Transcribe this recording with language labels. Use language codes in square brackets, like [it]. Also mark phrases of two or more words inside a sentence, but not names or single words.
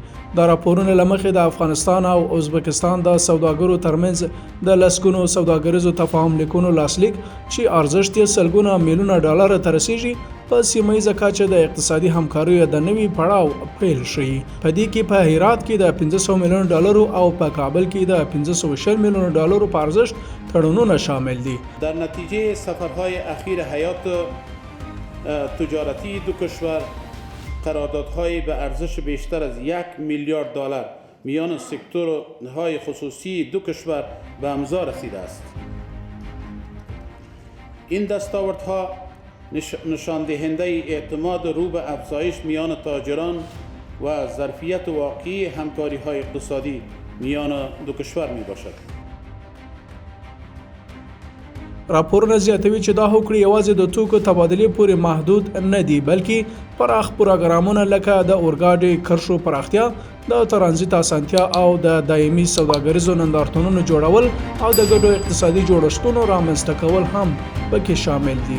[ps] دا راپورونه له مخې د افغانستان او ازبکستان د سوداګرو ترمنځ د لسګونو سوداګریزو تفاهم لیکونو لاسلیک چې ارزښت یې سلګونه میلیونه ډالر ته رسیږي په سیمهییزه کچه د اقتصادي همکاریو د نوي پړاو پیل شي. په دې کې په هرات کې د $500 میلیون او په کابل کې د $520 میلیون په ارزښت تړونونه شامل دي. [fa] در نتیجه سفرهای اخیر حیات تجارتی دو کشور قراردادهای به ارزش بیشتر از $1 میلیارد میان سکتورهای خصوصی دو کشور به امضا رسیده است. این دستاوردها نشان دهنده اعتماد رو به افزایش میان تاجران و ظرفیت واقعی همکاری های اقتصادی میان دو کشور می باشد. [ps] راپورونه زیاتوي چې دا هوکړې یوازې د توکو تبادلې پورې محدود نه دي، بلکې پراخ پروګرامونه لکه د اورګاډي کرښو پراختیا، د ترانزیت اسانتیا او د دایمي سوداګریزو نندارتونونو جوړول او د ګډو اقتصادي جوړښتونو رامنځته کول هم پکې شامل دي.